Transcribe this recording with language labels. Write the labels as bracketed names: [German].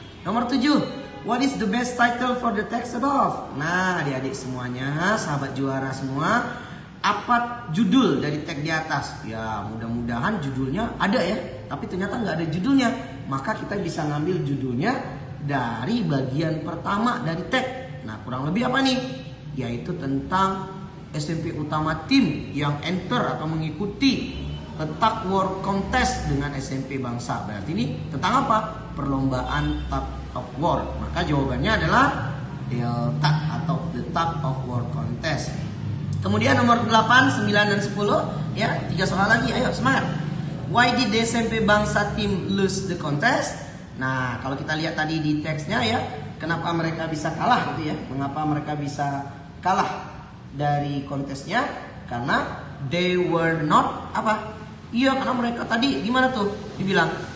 [Indonesian] Nomor 7, [English] what is the best title for the text above? [Indonesian] Nah, adik-adik semuanya, sahabat juara semua, apa judul dari tag di atas? Ya, mudah-mudahan judulnya ada ya, tapi ternyata nggak ada judulnya. Maka kita bisa ngambil judulnya dari bagian pertama dari tag. Nah, kurang lebih apa nih? Yaitu tentang SMP Utama tim yang enter atau mengikuti tug war contest dengan SMP Bangsa. Berarti ini tentang apa? Perlombaan tug of war. Maka jawabannya adalah Delta atau [English] the tug of war contest. [Indonesian] Kemudian nomor 8, 9, dan 10 ya, 3 soal lagi. Ayo semangat. [English] Why did the SMP Bangsa team lose the contest? [Indonesian] Nah, kalau kita lihat tadi di teksnya ya, kenapa mereka bisa kalah gitu ya? Mengapa mereka bisa kalah dari kontesnya? Karena [English] they were not [Indonesian] apa? Iya, karena mereka tadi gimana tuh dibilang?